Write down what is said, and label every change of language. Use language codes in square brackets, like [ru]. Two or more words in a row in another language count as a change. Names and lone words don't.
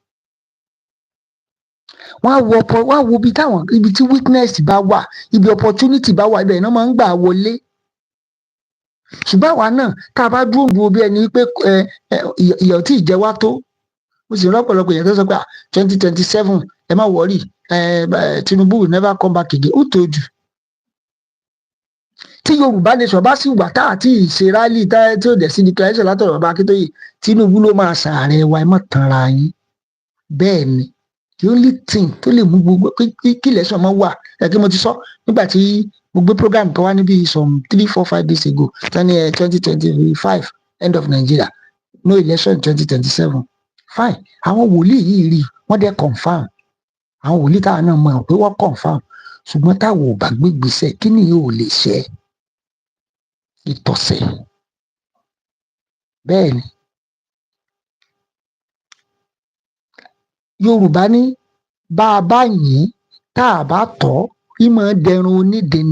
[yo] Wọ́n á wo ibi tí weakness bá wà, ibi opportunity bá wà, ibẹ̀ náà máa ń gbà wọlé. Ṣùgbọ́n àwa náà tá a bá dúró bí ẹni pé ìyà tí ì jẹ wá tó. Mo sì rọ́pọ̀lọpọ̀ èèyàn tó sọ pé 2027 ẹ má worry, [en] Tinubu will never come back again. Who told you? [yo] Tí Yorùbá nation bá sì wà tá àti ìṣe rally tí ò dẹ̀ sí declaration látọ̀rọ̀ bàbá Akíntóyè, Tinubu ló máa ṣààrẹ wa, ẹ má tanra yín. Bẹ́ẹ̀ ni, [en] the only thing [yo] tó lè mú gbogbo kí election máa wà, kí mo ti sọ nígbà tí mo gbé program kan wá níbi [en] some 3-4-5 days ago, [yo] tani 2025 [en] end of Nigeria, no election 2027. [yo] Fine, àwọn wòlíì yìí rí, wọ́n dẹ̀ confam. Àwọn wòlíì táwọn náà mọ̀ pé wọ́n confam. Ṣùgbọ́n táwọn ò bá gbé ìgbésẹ̀, kí ni yóò lè ṣe? Ìtọ̀sẹ̀. Bẹ́ẹ̀ ni, Yorùbá ní bá a bá yìn tá a bá tọ́, ìmọ̀ dẹrùn onídìní.